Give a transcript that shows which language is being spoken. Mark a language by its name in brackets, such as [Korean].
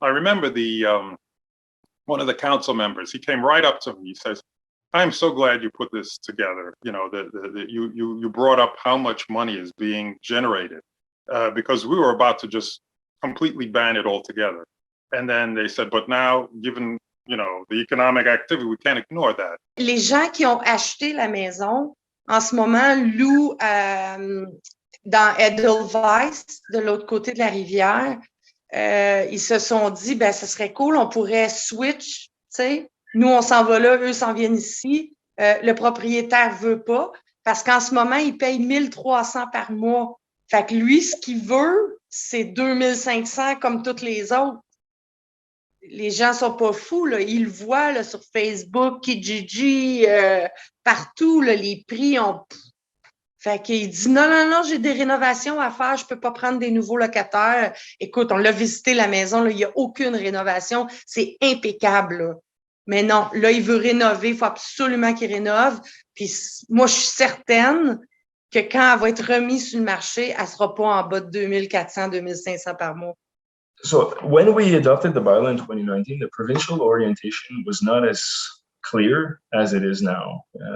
[English] I remember one of the council members, he came right up to me. He says, "I'm so glad you put this together. You brought up how much money is being generated because we were about to just completely ban it altogether. And then they said, but now, given the economic activity, we can't ignore that." [French] Les gens qui ont acheté la maison, en ce moment, louent dans Edelweiss, de l'autre côté de la rivière. Ils se sont dit, ce serait cool, on pourrait switch, tu sais. Nous, on s'en va là, eux s'en viennent ici. Le propriétaire veut pas, parce qu'en ce moment, il paye 1300 par mois. Fait que lui, ce qu'il veut, c'est 2500 comme toutes les autres. Les gens sont pas fous, là. Ils le voient là, sur Facebook, Kijiji, partout, là, les prix ont... Fait qu'il dit, non, j'ai des rénovations à faire, je peux pas prendre des nouveaux locataires. Écoute, on l'a visité, la maison, là, il y a aucune rénovation, c'est impeccable, là. Mais non, là, il veut rénover, il faut absolument qu'il rénove. Puis moi, je suis certaine que quand elle va être remise sur le marché, elle sera pas en bas de 2400, 2500 par mois. [English] So when we adopted the bylaw in 2019, the provincial orientation was not as clear as it is now.